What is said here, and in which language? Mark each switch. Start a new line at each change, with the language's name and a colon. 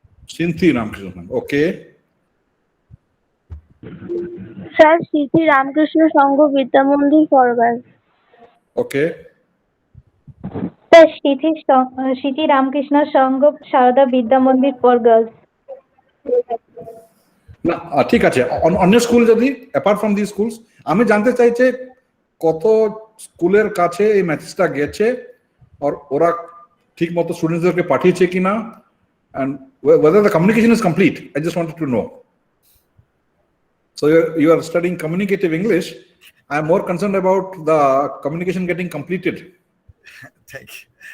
English: Shinti Ramakrishna. Okay. Sir, Shinti Ramakrishna Sangha Vidya Mandir for girls. Okay. Sir, Shinti Ramakrishna Sangha Sharada Vidya Mandir for girls.
Bangla: না ঠিক আছে, অন্য school যদি
English: apart from this schools,
Bangla: আমি জানতে চাইছি কত স্কুলের কাছে এই মেসেজটা গেছে আর ওরা ঠিক মতো স্টুডেন্টসদেরকে পাঠিয়েছে কিনা,
English: and whether the communication is complete. I just wanted to know. So you are studying communicative English. I am more concerned about the communication getting completed. Thank you.